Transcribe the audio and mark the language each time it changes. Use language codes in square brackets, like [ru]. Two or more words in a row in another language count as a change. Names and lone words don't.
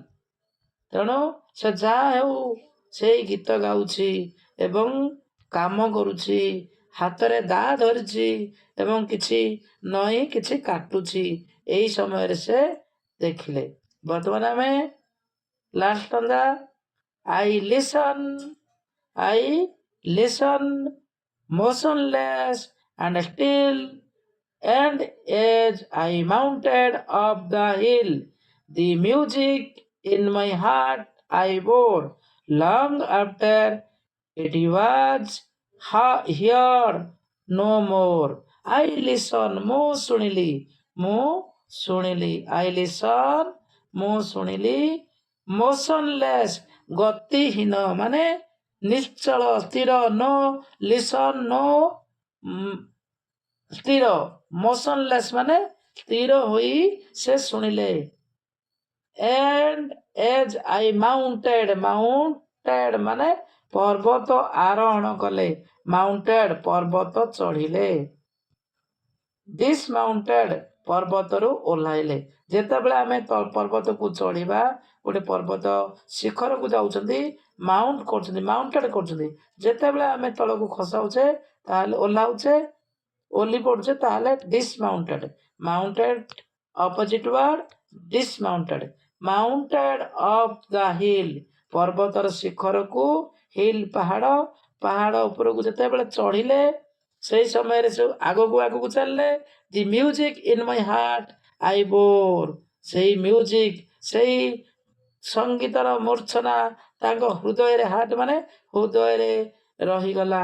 [or] ତେଣୁ ସେ ଯାହା ହେଉ ସେଇ ଗୀତ ଗାଉଛି ଏବଂ କାମ କରୁଛି, ହାତରେ ଦା ଧରିଛି ଏବଂ କିଛି କିଛି କାଟୁଛି, ଏହି ସମୟରେ ସେ ଦେଖିଲେ। ବର୍ତ୍ତମାନ ଆମେ [en] last stanza. I listened motionless and still, and as I mounted up the hill, the music in my heart I bore. Long after it was here no more. I listen, [or] ମୁଁ ଶୁଣିଲି, ମୁଁ ଶୁଣିଲି. [en] I listen, [or] ମୁଁ ଶୁଣିଲି. Motionless, ଗତିହୀନ ମାନେ ନିଶ୍ଚଳ ସ୍ଥିର. [en] No listen, no ସ୍ଥିର. [or] Motionless ମାନେ ସ୍ଥିର ହୋଇ ସେ ଶୁଣିଲେ. [en] And as I mounted [or] ମାନେ ପର୍ବତ ଆରୋହଣ କଲେ. Mounted ପର୍ବତ ଚଢ଼ିଲେ. Dismounted ପର୍ବତରୁ ଓହ୍ଲାଇଲେ. ଯେତେବେଳେ ଆମେ ପର୍ବତକୁ ଚଢ଼ିବା, ଗୋଟେ ପର୍ବତ ଶିଖରକୁ ଯାଉଛନ୍ତି, ମାଉଣ୍ଟ କରୁଛନ୍ତି, ମାଉଣ୍ଟେଡ୍ କରୁଛନ୍ତି. ଯେତେବେଳେ ଆମେ ତଳକୁ ଖସାଉଛେ ତାହେଲେ ଓହ୍ଲାଉଛେ, ଓହ୍ଲି ପଡ଼ୁଛେ ତାହେଲେ dismounted. [en] Mounted opposite word dismounted. Mounted up the hill [or] ପର୍ବତର ଶିଖରକୁ, ହିଲ୍ ପାହାଡ଼, ପାହାଡ଼ ଉପରକୁ ଯେତେବେଳେ ଚଢ଼ିଲେ ସେଇ ସମୟରେ ସବୁ ଆଗକୁ ଚାଲିଲେ. [en] the music in my heart I bore, [or] ସେଇ ମ୍ୟୁଜିକ୍, ସେଇ ସଙ୍ଗୀତର ମୂର୍ଚ୍ଛନା ତାଙ୍କ ହୃଦୟରେ, ହାର୍ଟ ମାନେ ହୃଦୟରେ ରହିଗଲା.